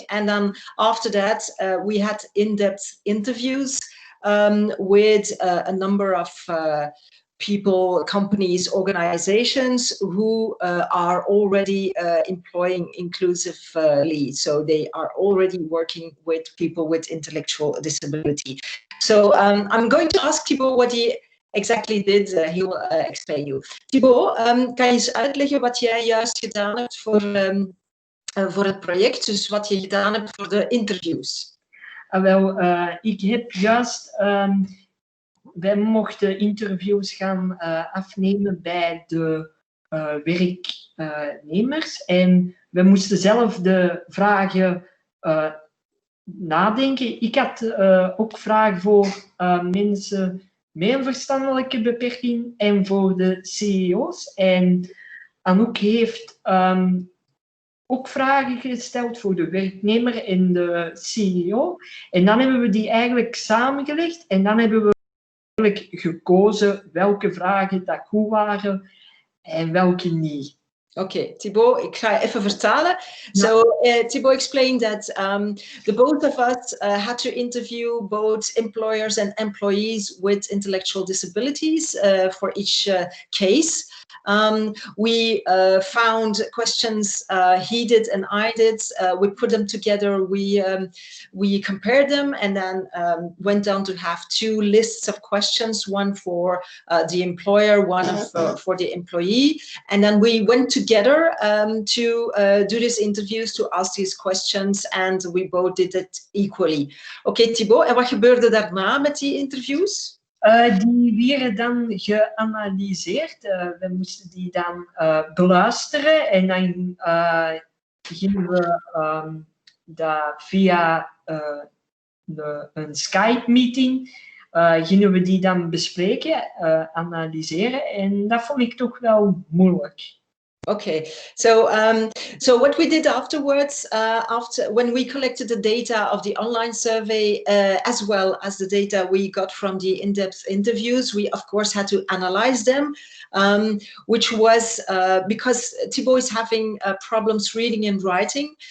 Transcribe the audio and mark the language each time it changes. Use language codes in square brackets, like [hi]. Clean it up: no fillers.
[en] And then after that, we had in-depth interviews with a number of people, companies, organizations who are already employing inclusively. So they are already working with people with intellectual disability. So I'm going to ask Thibaut what he exactly did. He will explain you. [nl] Thibaut, kan je eens uitleggen wat jij juist gedaan hebt voor het project, dus wat je gedaan hebt voor de interviews? Ik heb juist... wij mochten interviews gaan afnemen bij de werknemers en we moesten zelf de vragen nadenken. Ik had ook vragen voor mensen met een verstandelijke beperking en voor de CEO's. En Anouk heeft ook vragen gesteld voor de werknemer en de CEO. En dan hebben we die eigenlijk samengelegd en dan hebben we gekozen welke vragen dat goed waren en welke niet. Okay, Thibaut, ik ga even vertalen. [en] So Thibaut explained that the both of us had to interview both employers and employees with intellectual disabilities for each case. We found questions he did and I did. We put them together. We compared them and then went down to have 2 lists of questions, one for the employer, one for the employee. And then we went together to do these interviews, to ask these questions, and we both did it equally. [nl] Okay, Thibaut, en wat gebeurde daarna met die interviews? Die werden dan geanalyseerd. We moesten die dan beluisteren en dan gingen we dat via een Skype-meeting gingen we die dan bespreken, analyseren en dat vond ik toch wel moeilijk. [en] Okay, so what we did afterwards, when we collected the data of the online survey, as well as the data we got from the in-depth interviews, we of course had to analyze them, which was because Thibaut is having problems reading and writing.